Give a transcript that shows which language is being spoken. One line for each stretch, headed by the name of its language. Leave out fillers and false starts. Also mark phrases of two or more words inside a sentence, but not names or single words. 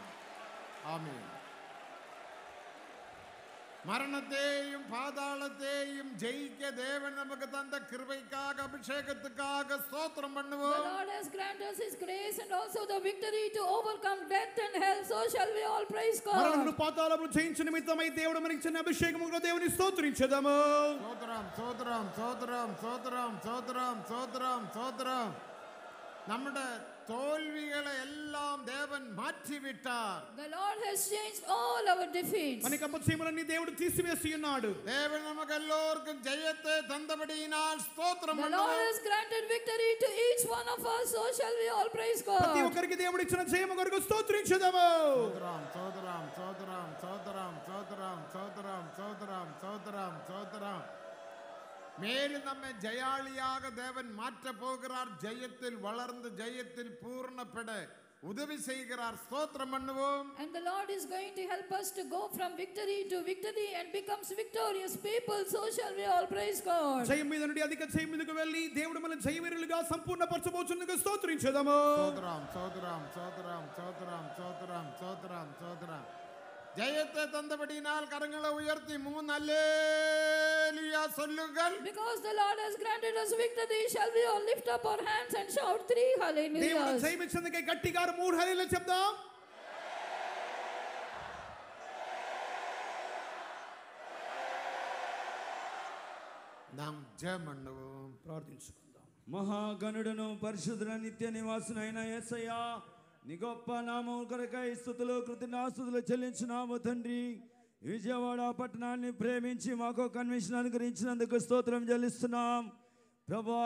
Tamil: ஆமென். மரணத்தையும் பாதாளத்தையும் ஜெயிக்க தேவன் நமக்கு தந்த கிருபைக்காக, அபிஷேகத்துக்காக ஸ்தோத்திரம்
English: The
Tamil: பண்ணுவோம்.
English: Lord has granted us His grace and also the victory to overcome death and hell. So shall we all praise
Telugu: మరణమును
English: God.
Telugu: పాతాళమును జయించిన నిమిత్తమై దేవుడు మనకి ఇచ్చిన అభిషేకముగా దేవుని స్తోత్రించెదము.
Tamil: சோதரம் சோதரம் சோதரம் சோதரம் சோதரம் சோதரம் சோதரம். நம்முடைய தோல்விகளை எல்லாம் தேவன் மாற்றி விட்டார்.
English: The Lord has changed all our defeats.
Telugu: మనకి అపజయములన్నీ దేవుడు తీసివేసి ఉన్నాడు.
Tamil: தேவன் நமக்கு எல்லோருக்கும் ஜெயத்தை தந்தபடியினால் ஸ்தோத்திரம்
English: The Lord
Tamil: பண்ணுவோம்.
English: has granted victory to each one of us. So shall we all praise
Telugu: ప్రతి
English: God.
Telugu: ఒక్కరికి దేవుడు ఇచ్చిన జయము కొరకు స్తోత్రించెదము.
Tamil: சோதரம் சோதரம் சோதரம் சோதரம் சோதரம் சோதரம் சோதரம் சோதரம் சோதரம். மேலும் நம்மை ஜெயாளியாக தேவன் மாற்ற போகிறார். ஜெயத்தில் வளர்ந்து ஜெயத்தில் பூர்ணப்பட உதவி செய்கிறார். ஸ்தோத்திரம் பண்ணுவோம்.
English: And the Lord is going to help us to go from victory to victory and becomes victorious people. So shall we all praise God.
Telugu: జయం మీద నుండి అధిక జయం మీదకు వెళ్ళి దేవుడు మన జయవీరులుగా సంపూర్ణపరచబోచున్నందుకు స్తోత్రించెదము.
Tamil: சோதரம் சோதரம் சோதரம் சோதரம் சோதரம் சோதரம் சோதரம். ஜெயத்தை தந்தபடியினால் கரங்களை உயர்த்தி 3 அல்லேலூயா சொல்லுங்கள்.
English: Because the Lord has granted us victory, shall we all lift up our hands and shout 3
Telugu: దేవుడు
English: hallelujahs.
Telugu: జయం ఇచ్చినందుకే గట్టిగా 3 హల్లెలూయా చెప్దాం.
Tamil: நாம் ஜெபம் பண்ணுவோம்.
Telugu: ప్రార్థించుకుందాం. మహాగణుడును పరిశుద్ధ నిత్య నివాసునైన యేసయ్యా, నీ గొప్ప నామం కొరకై స్తుతులు కృతజ్ఞతాస్తుతులు చెల్లించున్నాము తండ్రి. విజయవాడ పట్టణాన్ని ప్రేమించి మాకు కన్వెన్షన్ అనుగ్రహించినందుకు స్తోత్రం చెల్లిస్తున్నాం ప్రభువా.